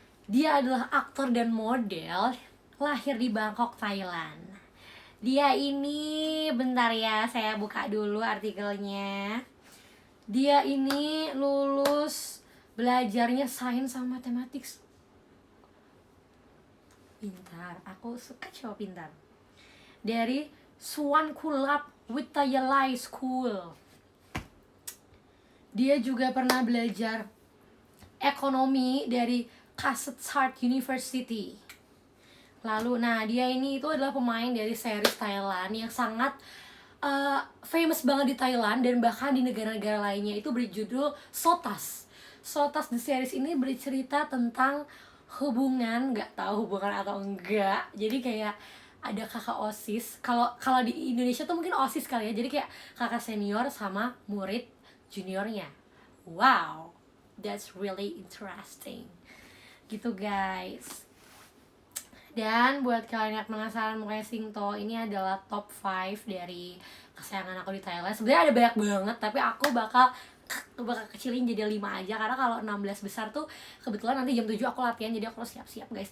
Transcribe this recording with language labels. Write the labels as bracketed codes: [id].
[id] Dia adalah aktor dan model, lahir di Bangkok, Thailand. Dia ini, bentar ya, saya buka dulu artikelnya. Dia ini lulus belajarnya sains sama matematik. Pintar, aku suka cowok pintar. Dari Suankulap Wittayalai School. Dia juga pernah belajar ekonomi dari Kasetsart University. Lalu, nah dia ini itu adalah pemain dari series Thailand yang sangat famous banget di Thailand dan bahkan di negara-negara lainnya, itu berjudul Sotas. Sotas the series ini bercerita tentang hubungan, nggak tahu hubungan atau enggak. Jadi kayak ada kakak OSIS. Kalau di Indonesia tuh mungkin OSIS kali ya. Jadi kayak kakak senior sama murid juniornya. [en] Wow, that's really interesting. [id] Gitu guys. Dan buat kalian yang penasaran mukanya Singto, ini adalah top 5 dari kesayangan aku di Thailand. Sebenarnya ada banyak banget, tapi aku bakal kecilin jadi 5 aja. Karena kalau 16 besar tuh kebetulan nanti jam 7 aku latihan, jadi aku harus siap-siap guys.